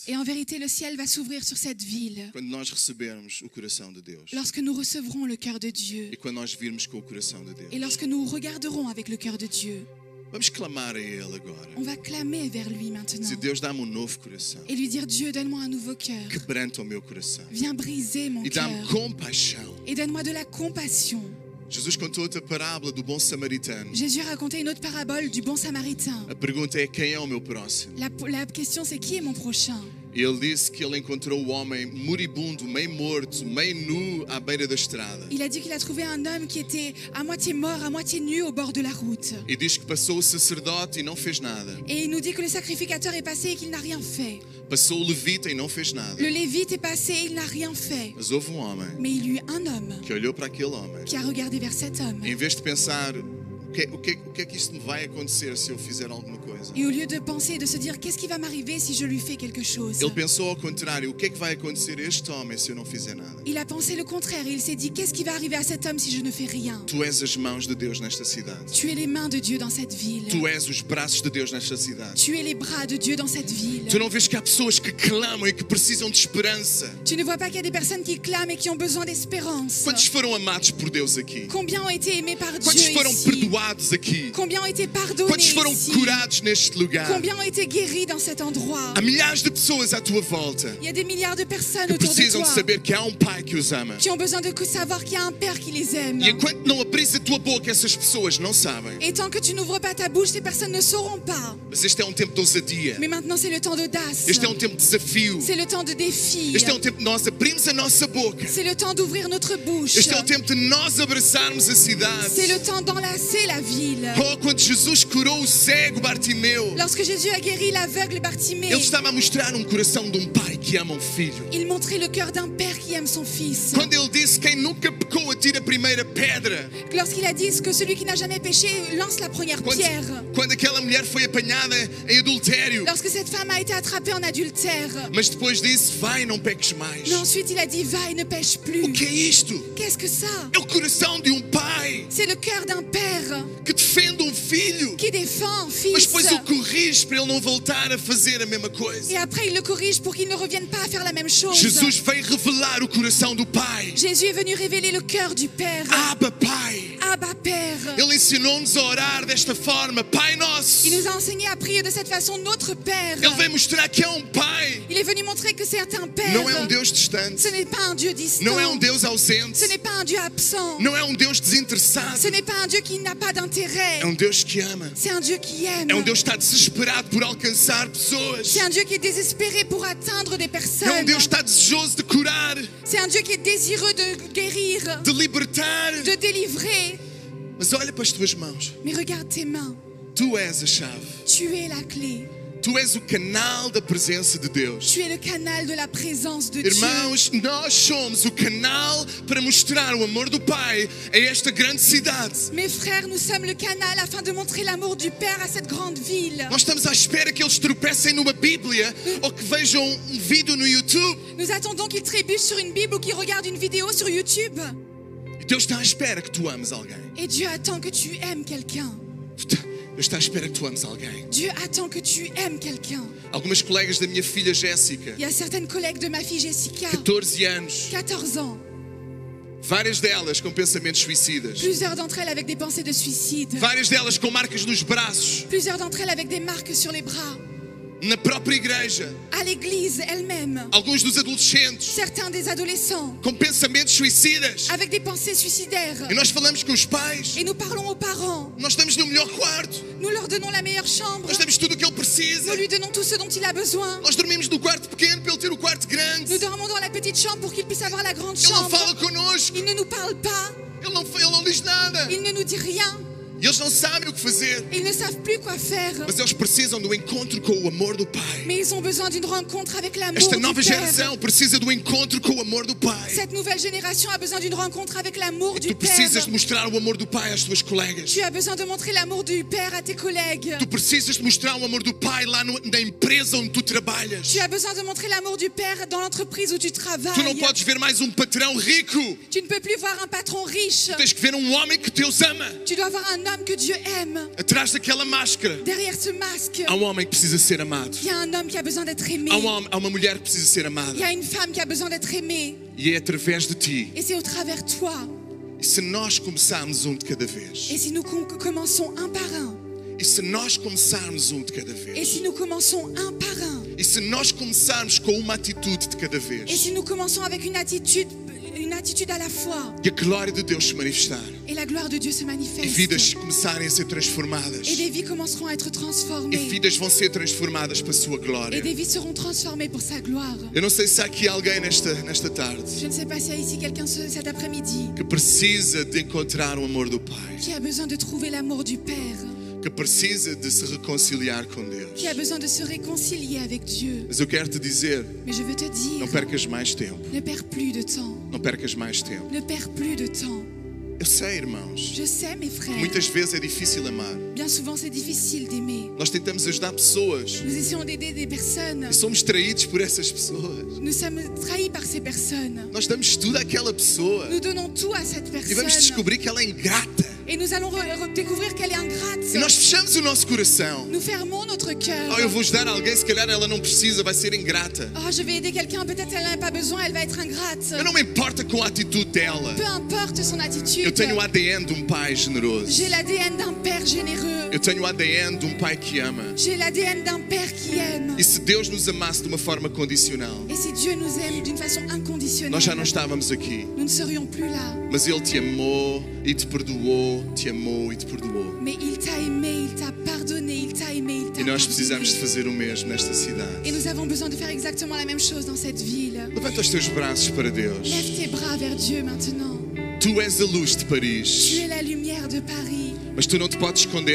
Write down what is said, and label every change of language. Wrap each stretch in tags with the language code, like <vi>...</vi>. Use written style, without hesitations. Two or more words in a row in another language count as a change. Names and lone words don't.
<fr>Et en vérité, le ciel va s'ouvrir sur cette ville</fr> <pt>quando nós recebermos o coração de Deus.</pt> <fr>lorsque nous recevrons le cœur de Dieu</fr> <pt>E quando nós virmos com o coração de Deus.</pt> <fr>et lorsque nous regarderons avec le cœur de Dieu.</fr> <pt>Vamos clamar a Ele agora.</pt> <fr>On va clamer vers lui maintenant</fr> <pt>Dizer, Deus, dá-me um novo coração.</pt> <fr>et lui dire, Dieu, donne-moi un nouveau cœur.</fr> <pt>Quebranta o meu coração.</pt> <fr>Viens briser mon</fr> <pt>E dá-me</pt> <fr>cœur</fr> <pt>compaixão.</pt> <fr>et donne-moi de la compassion.</fr> <pt>Jesus contou outra parábola do bom samaritano.</pt> <fr>Jésus a raconté une autre parabole du bon samaritain.</fr> <pt>A pergunta é, quem é o meu próximo?</pt> <fr>La question, c'est qui est mon prochain?</fr> <pt>E ele disse que ele encontrou o homem moribundo, meio morto, meio nu à beira da estrada.</pt> <fr>Il a dit qu'il a trouvé un homme qui était à moitié mort, à moitié nu au bord de la route.</fr> <pt>E diz que passou o sacerdote e não fez nada.</pt> <fr>Et il nous dit que le sacrificateur est passé et qu'il n'a rien fait.</fr> <pt>Passou o levita e não fez nada.</pt> <fr>Le lévite est passé et il n'a rien fait.</fr> <pt>Mas houve um homem</pt> <fr>Mais il y eut un homme</fr> <pt>que olhou para aquele homem.</pt> <fr>qui a regardé vers cet homme.</fr> <pt>Em vez de pensar, o que é que isto me vai acontecer se eu fizer alguma coisa?</pt> <fr>Et au lieu de penser et de se dire qu'est-ce qui va m'arriver si je lui fais quelque chose,</fr> <pt>Ele pensou ao contrário, o que é que vai acontecer a este homem se eu não fizer nada?</pt> <fr>il a pensé le contraire et il s'est dit qu'est-ce qui va arriver à cet homme si je ne fais rien.</fr> <pt>Tu és as mãos de Deus nesta cidade.</pt> <fr>Tu es les mains de Dieu dans cette ville.</fr> <pt>Tu és os braços de Deus nesta cidade.</pt> <fr>Tu es les bras de Dieu dans cette ville.</fr> <pt>Tu não vês que há pessoas que clamam e que precisam de esperança?</pt> <fr>Tu ne vois pas qu'il y a des personnes qui clament et qui ont besoin d'espérance.</fr> <pt>Quantos foram amados por Deus aqui?</pt> <fr>Combien ont été aimés par Dieu</fr> <pt>Quantos foram</pt> <fr>ici?</fr> <pt>perdoados aqui?</pt> <fr>Combien ont été pardonnés</fr> <pt>Quantos foram</pt> <fr>ici?</fr> <pt>curados neste lugar?</pt> <fr>Combien ont été guéris dans cet endroit?</fr> <pt>Há milhares de pessoas à tua volta</pt> <fr>Il y a des milliards de personnes</fr> <pt>que</pt> <fr>autour de</fr> <pt>precisam de</pt> <fr>toi</fr> <pt>saber que há um Pai que os ama.</pt> <fr>qui ont besoin de savoir qu'il y a un Père qui les aime.</fr> <pt>E enquanto não abris a tua boca, essas pessoas não sabem.</pt> <fr>Et tant que tu n'ouvres pas ta bouche, ces personnes ne sauront pas.</fr> <pt>Mas este é um tempo de ousadia.</pt> <fr>Mais maintenant, c'est le temps d'audace.</fr> <pt>Este é um tempo de desafio.</pt> <fr>C'est le temps de défi.</fr> <pt>Este é um tempo de nós abrirmos a nossa boca.</pt> <fr>C'est le temps d'ouvrir notre bouche.</fr> <pt>Este é o tempo de nós abraçarmos a cidade.</pt> <fr>C'est le temps d'enlacer la ville.</fr> <pt>Oh, quando Jesus curou o cego Bartimeu, Bartimeu,</pt> <fr>Lorsque Jésus a guéri l'aveugle Bartimée,</fr> <pt>ele estava a mostrar um coração de um pai que ama um filho.</pt> <fr>il montrait le cœur d'un père qui aime son fils.</fr> <pt>Quando ele disse: quem nunca pecou atira a primeira pedra.</pt> <fr>Lorsqu'il a dit que celui qui n'a jamais péché lance la première pierre.</fr> <pt>Quando aquela mulher foi apanhada em adultério.</pt> <fr>Lorsque cette femme a été attrapée en adultère.</fr> <pt>Mas depois disse: vai, não peques mais.</pt> <fr>Mais ensuite il a dit va et ne pêche plus.</fr> <pt>O que é isto?</pt> <fr>Qu'est-ce que ça?</fr> <pt>É o coração de um pai</pt> <fr>C'est le cœur d'un père</fr> <pt>que defende um filho,</pt> <fr>qui défend un</fr> <pt>mas</pt> <fr>fils.</fr> <pt>depois o corrige para ele não voltar a fazer a mesma coisa.</pt> <fr>Et après il le corrige pour qu'il ne revienne pas à faire la même chose.</fr> <pt>Jesus veio revelar o coração do pai.</pt> <fr>Jésus est venu révéler le cœur du Père.</fr> <pt>Abba, Pai.</pt> <fr>Abba Père.</fr> <pt>Ele ensinou-nos a orar desta forma: Pai Nosso.</pt> <fr>Il nous a enseigné à prier de cette façon notre Père.</fr> <pt>Ele veio mostrar que é um pai.</pt> <fr>Il est venu montrer que c'est un Père.</fr> <pt>Não é um Deus distante.</pt> <fr>Ce n'est pas un Dieu distant.</fr> <pt>Não é um Deus ausente.</pt> <fr>Ce n'est pas un Dieu absent.</fr> <pt>Não é um Deus desinteressado.</pt> <fr>Ce n'est pas un Dieu qui n'a pas d'intérêt.</fr> <pt>É um Deus que ama.</pt> <fr>C'est un Dieu qui aime.</fr> <pt>É um Deus que está desesperado por alcançar pessoas.</pt> <fr>C'est un Dieu qui est désespéré pour atteindre des</fr> <pt>É um</pt> <fr>personnes.</fr> <pt>Deus que está desejoso de curar,</pt> <fr>C'est un Dieu qui est désireux de guérir,</fr> <pt>de libertar.</pt> <fr>de délivrer.</fr> <pt>Mas olha para as tuas mãos.</pt> <fr>Mais regarde tes mains.</fr> <pt>Tu és a chave.</pt> <fr>Tu es la clé.</fr> <pt>Tu és o canal da presença de Deus.</pt> <fr>Tu es le canal de la présence de Dieu.</fr> <pt>Irmãos, nós somos o canal para mostrar o amor do Pai a esta grande cidade.</pt> <fr>Mes frères, nous sommes le canal afin de montrer l'amour du Père à cette grande ville.</fr> <pt>Nós estamos à espera que eles tropecem numa Bíblia ou que vejam um vídeo no YouTube.</pt> <fr>Nous attendons qu'ils trébuchent sur une Bible ou qu'ils regardent une vidéo sur YouTube.</fr> <pt>E Deus está à espera que tu ames alguém.</pt> <fr>Et Dieu attend que tu aimes quelqu'un.</fr> <pt>Deus está à espera que tu ames alguém.</pt> <fr>Dieu attend que tu aimes quelqu'un.</fr> <pt>Algumas colegas da minha filha Jéssica,</pt> <fr>Il y a certaines collègues de ma fille Jessica,</fr> <pt>14 anos,</pt> <fr>14 ans,</fr> <pt>várias delas com pensamentos suicidas,</pt> <fr>plusieurs d'entre elles avec des pensées de suicide,</fr> <pt>várias delas com marcas nos braços,</pt> <fr>plusieurs d'entre elles avec des marques sur les bras,</fr> <pt>na própria igreja,</pt> <fr>à l'église elle-même,</fr> <pt>alguns dos adolescentes</pt> <fr>certains des adolescents</fr> <pt>com pensamentos suicidas.</pt> <fr>avec des pensées suicidaires.</fr> <pt>E nós falamos com os pais,</pt> <fr>Et nous parlons aux parents,</fr> <pt>nós estamos no melhor quarto,</pt> <fr>nous leur donnons la meilleure chambre,</fr> <pt>nós damos tudo o que ele precisa,</pt> <fr>nous lui donnons tout ce dont il a besoin.</fr> <pt>nós dormimos no quarto pequeno para ele ter o quarto grande.</pt> <fr>Nous dormons dans la petite chambre pour qu'il puisse avoir la grande</fr> <pt>Ele não</pt> <fr>chambre.</fr> <pt>fala connosco,</pt> <fr>Il ne nous parle pas,</fr> <pt>ele não diz nada.</pt> <fr>il ne nous dit rien,</fr> <pt>E eles não sabem o que fazer,</pt> <fr>ils ne savent plus quoi faire.</fr> <pt>mas eles precisam do encontro com o amor do Pai.</pt> <fr>Mais ils ont besoin d'une rencontre avec l'amour</fr> <pt>Esta</pt> <fr>du</fr> <pt>nova</pt> <fr>Père.</fr> <pt>geração precisa do encontro com o amor do Pai.</pt> <fr>Cette nouvelle génération a besoin d'une rencontre avec l'amour du</fr> <pt>Tu</pt> <fr>Père.</fr> <pt>precisas de mostrar o amor do Pai às tuas colegas.</pt> <fr>Tu as besoin de montrer l'amour du Père à tes collègues.</fr> <pt>Tu precisas de mostrar o amor do Pai lá na empresa onde tu trabalhas.</pt> <fr>Tu as besoin de montrer l'amour du Père dans l'entreprise où tu</fr> <pt>Tu não</pt> <fr>travailles.</fr> <pt>podes ver mais um patrão rico.</pt> <fr>Tu ne peux plus voir un patron riche.</fr> <pt>Tens que ver um homem que Deus ama.</pt> <fr>Tu dois voir un homme que Dieu aime.</fr> <pt>Atrás daquela máscara</pt> <fr>Derrière ce masque,</fr> <pt>há um homem que precisa ser amado.</pt> <fr>il y a un homme qui a besoin d'être aimé.</fr> <pt>Há uma mulher que precisa ser</pt> <fr>Il y</fr> <pt>amada.</pt> <fr>a une femme qui a besoin d'être aimée.</fr> <pt>E é através de ti.</pt> <fr>Et c'est au travers de toi.</fr> <pt>E se nós começarmos um de cada vez?</pt> <fr>Et si nous commençons un par un,</fr> <pt>E se nós começarmos um de cada</pt> <fr>et</fr> <pt>vez?</pt> <fr>si nous commençons un par un,</fr> <pt>E se nós começarmos com uma atitude de cada</pt> <fr>et</fr> <pt>vez?</pt> <fr>si nous commençons avec une attitude à la fois,</fr> <pt>E a glória de Deus se manifestar.</pt> <fr>et la gloire de Dieu se</fr> <pt>E</pt> <fr>manifeste,</fr> <pt>vidas começarem a ser transformadas.</pt> <fr>et des vies commenceront à être</fr> <pt>E</pt> <fr>transformées,</fr> <pt>vidas vão ser transformadas para a sua</pt> <fr>et</fr> <pt>glória.</pt> <fr>des vies seront transformées pour sa gloire.</fr> <pt>Eu não sei se há aqui alguém nesta tarde</pt> <fr>Je ne sais pas s'il y a ici quelqu'un cet après-midi</fr> <pt>que precisa de encontrar o amor do Pai,</pt> <fr>qui a besoin de trouver l'amour du Père,</fr> <pt>que precisa de se reconciliar com Deus.</pt> <fr>qui a besoin de se réconcilier avec Dieu.</fr> <pt>Mas eu quero te dizer,</pt> <fr>Mais je veux te</fr> <pt>não</pt> <fr>dire,</fr> <pt>percas mais tempo.</pt> <fr>ne perds plus de temps.</fr> <pt>Não percas mais tempo.</pt> <fr>Ne perds plus de temps.</fr> <pt>Eu sei, irmãos,</pt> <fr>Je sais, mes frères,</fr> <pt>muitas vezes é difícil amar.</pt> <fr>bien souvent c'est difficile d'aimer.</fr> <pt>Nós tentamos ajudar pessoas</pt> <fr>Nous essayons d'aider des personnes.</fr> <pt>e somos traídos por essas pessoas.</pt> <fr>Nous sommes trahis par ces personnes.</fr> <pt>Nós damos tudo àquela pessoa</pt> <fr>Nous donnons tout à cette</fr> <pt>e vamos</pt> <fr>personne.</fr> <pt>descobrir que ela é ingrata.</pt> <fr>Et nous allons découvrir qu'elle est</fr> <pt>E</pt> <fr>ingrate.</fr> <pt>nós fechamos o nosso coração.</pt> <fr>Nous fermons notre cœur.</fr> <pt>Oh, eu vou ajudar alguém, se calhar ela não precisa, vai ser ingrata.</pt> <fr>Oh, je vais aider quelqu'un, peut-être elle n'a pas besoin, elle va être ingrate.</fr> <pt>Eu não me importa com a atitude dela.</pt> <fr>Peu importe son</fr> <pt>Eu</pt> <fr>attitude.</fr> <pt>tenho o ADN de um pai generoso.</pt> <fr>J'ai l'ADN d'un père généreux.</fr> <pt>Eu tenho o ADN de um pai que ama.</pt> <fr>J'ai l'ADN d'un père qui aime.</fr> <pt>E se Deus nos amasse de uma forma condicional,</pt> <fr>Et si Dieu nous aime d'une façon inconditionnelle,</fr> <pt>nós já não estávamos aqui.</pt> <fr>nous ne serions plus là.</fr> <pt>Mas Ele te amou e te perdoou, te amou e te perdoou.</pt> <fr>Mais il t'a aimé, il t'a pardonné, il t'a aimé, il t'a</fr> <pt>E nós precisamos de</pt> <fr>pardonné.</fr> <pt>fazer o mesmo nesta</pt> <fr>Et</fr> <pt>cidade.</pt> <fr>nous avons besoin de faire exactement la même chose dans cette ville.</fr> <pt>Levanta os teus braços para Deus.</pt> <fr>Lève tes bras vers Dieu maintenant.</fr> <pt>Tu és a luz de</pt> <fr>Tu</fr> <pt>Paris,</pt> <fr>es la lumière de Paris.</fr> <pt>mas tu não te podes esconder</pt>